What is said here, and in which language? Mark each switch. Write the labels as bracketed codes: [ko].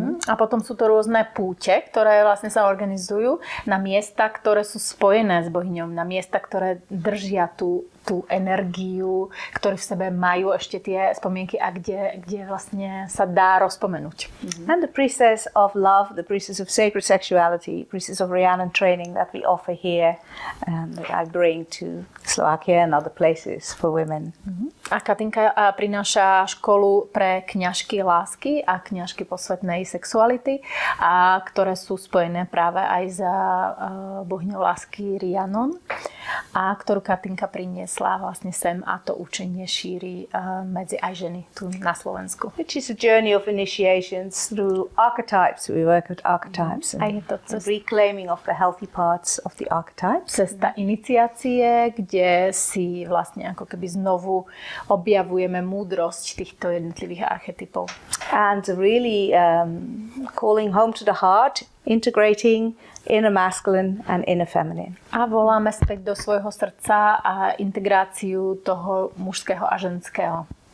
[sk] A potom sú to rôzne púte, ktoré vlastne sa organizujú na miesta, ktoré sú spojené s bohyňou, na miesta, ktoré držia tú energiu, ktoré v sebe majú ešte tie spomienky a kde vlastne sa dá rozpomenúť. [en] And the priestess of love, the priestess of sacred sexuality, priestess of Rhiannon training that we offer here, that I bring to Slovakia and other places for women. [sk] A Katinka prináša školu pre kňažky lásky a kňažky posvetnej sexuality, a ktoré sú spojené práve aj za bohyňou lásky Rhiannon, a ktorú Katinka priniesla vlastne sem a to učenie šíri medzi aj ženy tu na Slovensku. [en] Which is a journey of initiations through archetypes. We work with archetypes and reclaiming of the healthy parts of the archetypes. [sk] Cesta iniciácie, kde si vlastne ako keby znovu objavujeme múdrosť týchto jednotlivých archetypov. [en] And really calling home to the heart, integrating inner masculine and inner feminine. [sk] A voláme späť do svojho srdca a integráciu toho mužského a ženského.